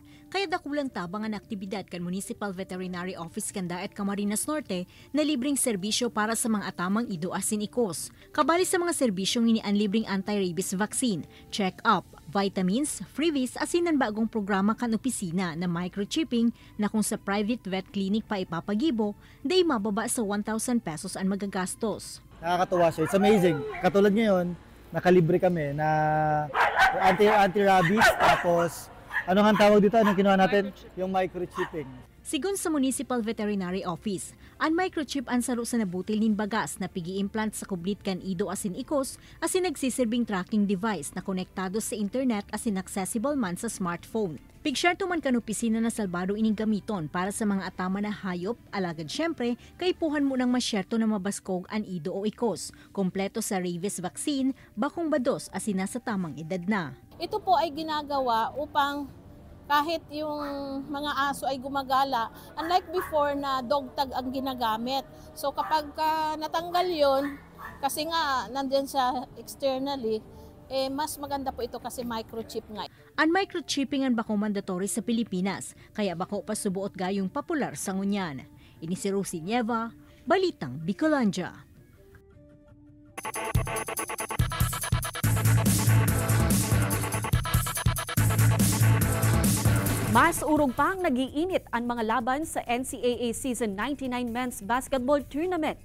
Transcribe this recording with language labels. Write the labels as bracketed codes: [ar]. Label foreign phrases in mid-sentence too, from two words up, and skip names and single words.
[bik] Kaya dakulang tabang ang aktibidad kan Municipal Veterinary Office kan Daet, Camarines Norte na libreng serbisyo para sa mga atamang ido asin ikos. Kabali sa mga serbisyong ini ang libreng [en] anti-rabies vaccine, [bik] check-up, vitamins, freebies asin ang bagong programa kan opisina na microchipping na kung sa [en] private vet clinic [bik] pa ipapagibo, day mababa sa 1,000 pesos ang magagastos. [tl] Nakakatuwa siya. [en] It's amazing. [tl] Katulad ngayon, nakalibre kami na anti-rabies, tapos anong ang tawag dito? Anong kinuha natin? Yung microchipping. [bik] Sigun sa Municipal Veterinary Office, ang microchip ang saro sa nabutil nin bagas na pigi-implant sa kublit kan ido asin ikos asin nagsisirbing [en] tracking device [bik] na konektado sa internet asin accessible man sa smartphone. Pigsyarto man kan opisina na salbado ining gamiton para sa mga atama na hayop, alagad syempre, kaipuhan mo nang masyerto na mabaskog ang ido o ikos, kompleto sa [en] rabies vaccine, [bik] bakong bados asin nasa tamang edad na. [tl] Ito po ay ginagawa upang kahit yung mga aso ay gumagala, [en] unlike before [tl] na [en] dog tag [tl] ang ginagamit. So kapag natanggal yon, kasi nga nandyan sa externally, mas maganda po ito kasi microchip nga. [bik] Ang microchipping ang bako mandatory sa Pilipinas, kaya bako pasubuot gayong popular sa ngunyan. Ini si Rosie Nieva, Balitang Bicolandia. Mas urog pang nagiinit ang mga laban sa NCAA Season 99 Men's Basketball Tournament.